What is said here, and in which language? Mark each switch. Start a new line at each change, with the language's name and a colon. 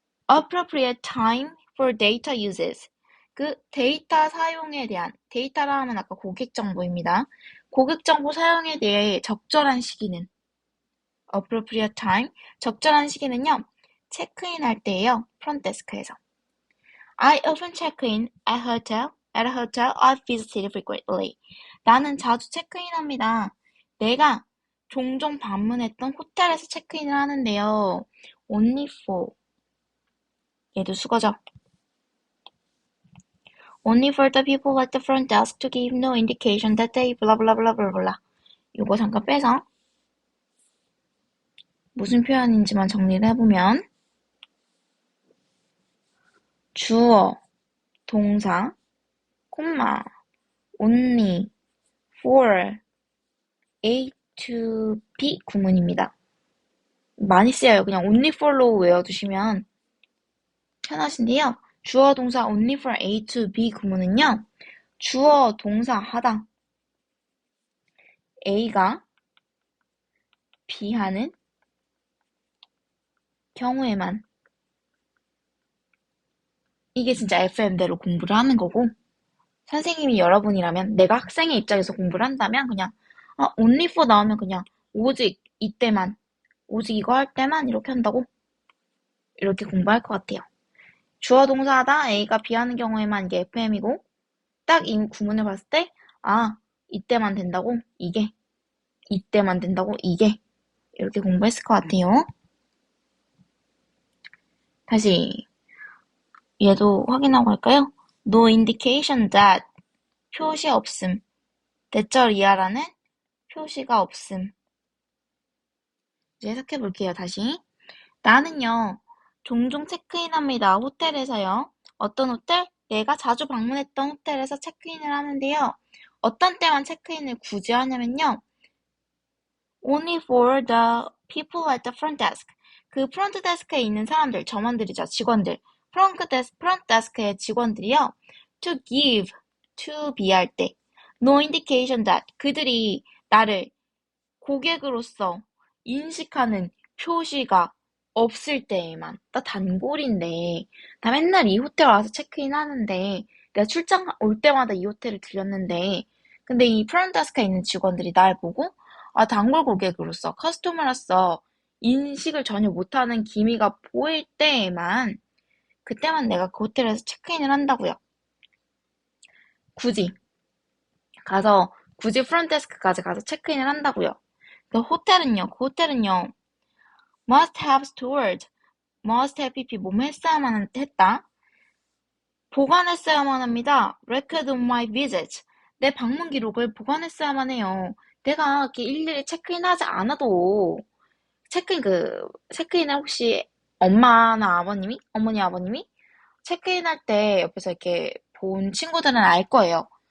English: Appropriate time for data uses.
Korean: 그 데이터 사용에 대한, 데이터라 하면 아까 고객 정보입니다. 고객 정보 사용에 대해 적절한 시기는
English: appropriate time.
Korean: 적절한 시기는요. 체크인 할 때예요. 프론트데스크에서.
English: I often check in at a hotel I've visited frequently.
Korean: 나는 자주 체크인합니다. 내가 종종 방문했던 호텔에서 체크인을 하는데요.
English: Only for.
Korean: 얘도 수거죠.
English: Only for the people at the front desk to give no indication that they blah blah blah blah blah.
Korean: 요거 잠깐 빼서 무슨 표현인지만 정리를 해보면 주어, 동사, 콤마, only, for, A to B 구문입니다. 많이 쓰여요. 그냥 only for로 외워두시면 편하신데요. 주어, 동사 only for A to B 구문은요. 주어, 동사 하다. A가 B 하는 경우에만. 이게 진짜 FM대로 공부를 하는 거고 선생님이 여러분이라면 내가 학생의 입장에서 공부를 한다면 그냥 only for 나오면 그냥 오직 이때만 오직 이거 할 때만 이렇게 한다고 이렇게 공부할 것 같아요. 주어 동사하다 A가 B 하는 경우에만 이게 FM이고 딱 이 구문을 봤을 때 이때만 된다고 이게 이때만 된다고 이게 이렇게 공부했을 것 같아요. 다시 얘도 확인하고 할까요?
English: No indication that
Korean: 표시 없음. 대절 이하라는 표시가 없음. 이제 해석해 볼게요. 다시. 나는요. 종종 체크인합니다. 호텔에서요. 어떤 호텔? 내가 자주 방문했던 호텔에서 체크인을 하는데요. 어떤 때만 체크인을 굳이 하냐면요.
English: Only for the people at the front desk.
Korean: 그 프론트 데스크에 있는 사람들, 점원들이죠. 직원들. 프론트 데스크의 직원들이요.
English: To give, to be
Korean: 할 때.
English: No indication that.
Korean: 그들이 나를 고객으로서 인식하는 표시가 없을 때에만. 나 단골인데, 나 맨날 이 호텔 와서 체크인 하는데, 내가 출장 올 때마다 이 호텔을 들렸는데, 근데 이 프론트데스크에 있는 직원들이 날 보고, 아, 단골 고객으로서, 커스터머로서 인식을 전혀 못하는 기미가 보일 때에만, 그때만 내가 그 호텔에서 체크인을 한다고요. 굳이 굳이 프론트데스크까지 가서 체크인을 한다고요. 그 호텔은요,
English: must have stored, must have pp,
Korean: 뭐뭐 했어야만 했다. 보관했어야만 합니다.
English: record of my visit.
Korean: 내 방문 기록을 보관했어야만 해요. 내가 이렇게 일일이 체크인하지 않아도, 체크인을 혹시 어머니, 아버님이 체크인할 때 옆에서 이렇게 본 친구들은 알 거예요.